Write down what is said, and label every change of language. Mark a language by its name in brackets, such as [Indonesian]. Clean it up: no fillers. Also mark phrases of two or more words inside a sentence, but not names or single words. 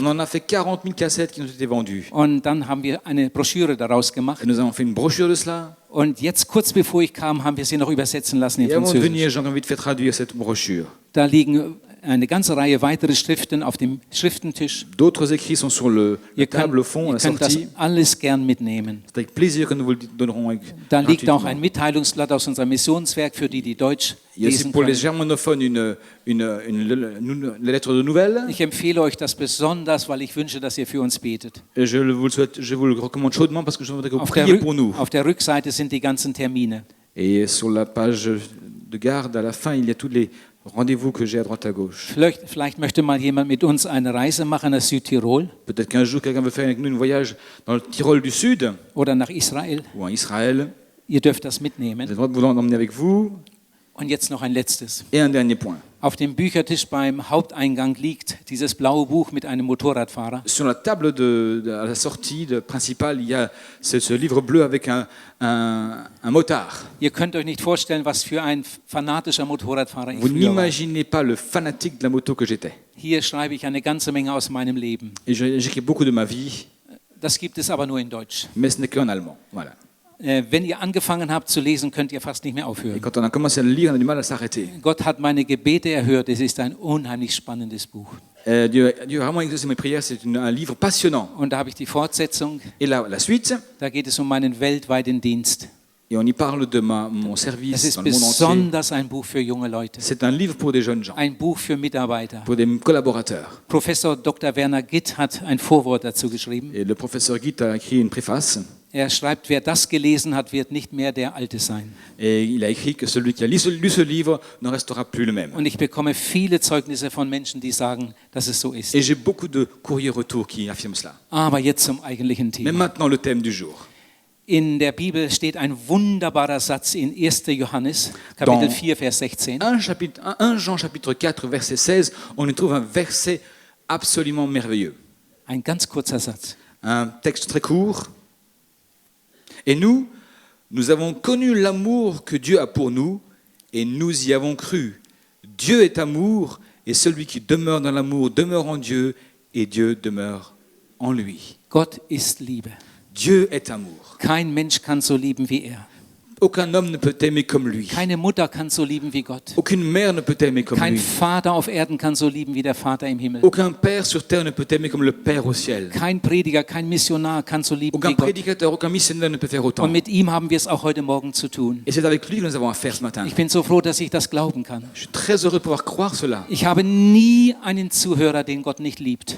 [French] On en a fait 40 000 cassettes qui nous ont été vendues. [German] Und dann haben wir eine Broschüre daraus gemacht. [French] Et nous avons fait une brochure de cela. [German] Und jetzt, kurz bevor ich kam, haben wir sie noch übersetzen lassen in [French] Et avant de [German] Französisch. [French] venir, j'ai envie de faire traduire cette brochure. [German] Da liegen eine ganze Reihe weitere Schriften auf dem Schriftentisch. [French] D'autres écrits sont sur la [German] Ihr [French] table au fond, à la [German] ihr könnt das [French] sortie. [German] alles gern mitnehmen. [French] C'est avec plaisir que nous vous le donnerons. [German] Da liegt auch [French] gratuitement. [German] ein Mitteilungsblatt aus unserem Missionswerk für die, die Deutsch [French] Il y a aussi [German] lesen [French] pour les [German] können. [French] germanophones une lettre de nouvelles. [German] Ich empfehle euch das besonders, weil ich wünsche, dass ihr für uns betet. [French] Et je vous le souhaite, je vous le recommande chaudement parce que je voudrais que vous [German] Auf der, [French] priez pour nous. [German] auf der Rückseite sind die ganzen Termine. [French] Et sur la page de garde, à la fin, il y a tous les rendez-vous que j'ai à droite à gauche. [German] Vielleicht möchte mal jemand mit uns eine Reise machen nach Südtirol [French] Peut-être qu'un jour, quelqu'un veut faire avec nous un voyage dans le Tyrol du Sud [German] oder nach Israel. [French] ou en Israël. [German] Ihr dürft das [French] Vous [German] mitnehmen. [French] avez le droit de vous l'emmener avec vous. [German] Und jetzt noch ein letztes. [French] Et un dernier point. [German] Auf dem Büchertisch beim Haupteingang liegt dieses blaue Buch mit einem Motorradfahrer. [French] Sur la table à la sortie principale, il y a ce livre bleu avec un motard. [German] Ihr könnt euch nicht vorstellen, was für ein fanatischer Motorradfahrer ich [French] Vous [German] früher war. [French] n'imaginez pas le fanatique de la moto que j'étais. [German] Hier schreibe ich eine ganze Menge aus meinem Leben. [French] Et j'écris beaucoup de ma vie, [German] Das gibt es aber nur in Deutsch. [French] mais ce n'est qu'en allemand. Voilà. [German] Wenn ihr angefangen habt zu lesen, könnt ihr fast nicht mehr [French] Et [German] aufhören. [French] quand on a commencé à le lire, on a du mal à s'arrêter. [German] Gott hat meine Gebete erhört. Es ist ein unheimlich spannendes Buch. [French] Dieu a vraiment exaucé mes prières, c'est un livre passionnant. [German] Und da habe ich die Fortsetzung. [French] Et la suite, [German] Da geht es um meinen weltweiten Dienst. [French] et on y parle de mon [German] Es [French] service [German] ist [French] dans le monde entier. [German] besonders ein Buch für junge Leute. [French] C'est un livre pour des jeunes gens, [German] Ein Buch für Mitarbeiter. [French] pour des collaborateurs. [German] Professor Dr. Werner Gitt hat ein Vorwort dazu geschrieben. [French] Et le professeur Guit a écrit une préface, [German] Er schreibt, wer das gelesen hat, wird nicht mehr der Alte sein. [French] et il a écrit que celui qui a lu ce livre ne restera plus le même. [German] Und ich bekomme viele Zeugnisse von Menschen, die sagen, dass es so ist. [French] Et j'ai beaucoup de courriers retours qui affirment cela. [German] Aber jetzt zum eigentlichen [French] Mais [German] Thema. [French] maintenant, le thème du jour. [German] In der Bibel steht ein wunderbarer Satz in 1. Johannes, Kapitel [French] Dans [German] 4, Vers 16. [French] 1 Jean chapitre 4, verset 16, on y trouve un verset absolument merveilleux. [German] Ein ganz kurzer Satz. [French] Un texte très court. Et nous avons connu l'amour que Dieu a pour nous, et nous y avons cru. Dieu est amour, et celui qui demeure dans l'amour demeure en Dieu, et Dieu demeure en lui. [German] Gott ist Liebe. [French] Dieu est amour. [German] Kein Mensch kann so lieben wie er. [French] Aucun homme ne peut aimer comme lui. [German] Keine Mutter kann so lieben wie Gott. [French] Aucune mère ne peut aimer comme [German] Kein [French] lui. [German] Vater auf Erden kann so lieben wie der Vater im Himmel. [French] Aucun père sur terre ne peut aimer comme le Père au ciel. [German] Kein Prediger, kein Missionar kann so lieben [French] Aucun [German] wie Gott. [French] prédicateur, aucun missionnaire ne peut faire autant. [German] Und mit ihm haben wir es auch heute Morgen zu tun. [French] Et c'est avec lui que nous avons affaire ce matin. [German] Ich bin so froh, dass ich das glauben kann. [French] Je suis très heureux de pouvoir croire cela. [German] Ich habe nie einen Zuhörer, den Gott nicht liebt.